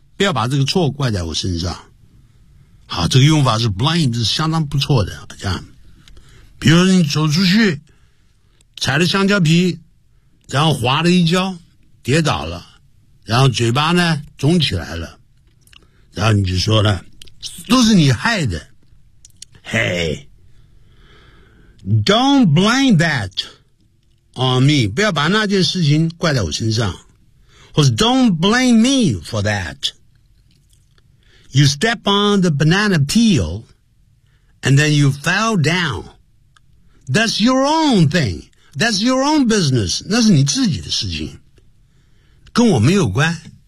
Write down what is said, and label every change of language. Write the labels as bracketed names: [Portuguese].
[Chinese] 不要把这个错怪在我身上。好，这个用法是 blame， 是相当不错的。这样，比如你走出去踩了香蕉皮，然后滑了一跤跌倒了，然后嘴巴呢肿起来了，然后你就说了都是你害的。 [English] Hey， don't blame that on me， [Chinese] 不要把那件事情怪在我身上，或是 [English] don't blame me for thatYou step on the banana peel and then you fell down. That's your own thing. That's your own business. [Chinese] 那是你自己的事情，跟我没有关。